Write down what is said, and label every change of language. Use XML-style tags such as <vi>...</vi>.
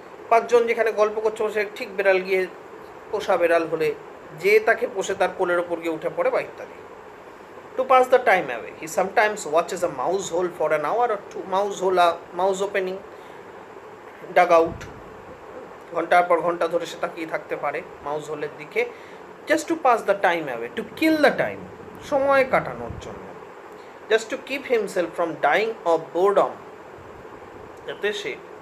<bn>পাঁচজন যেখানে গল্প করছে বসে, ঠিক বেড়াল গিয়ে, পোষা বেড়াল হলে যে তাকে পোষে তার কোলের ওপর গিয়ে উঠে পড়ে বা ইত্যাদি।</bn> <en>To pass the time away, he sometimes watches a mouse hole for an hour or two. Mouse opening, dug out,</en> <bn>ঘন্টার পর ঘন্টা ধরে সে তাকিয়ে থাকতে পারে মাউস হোলের দিকে,</bn> <en>just to pass the time away, to kill the time,</en> <bn>সময় কাটানোর জন্য,</bn> <en>just to keep himself from dying of boredom,</en> <bn>যাতে সে</bn>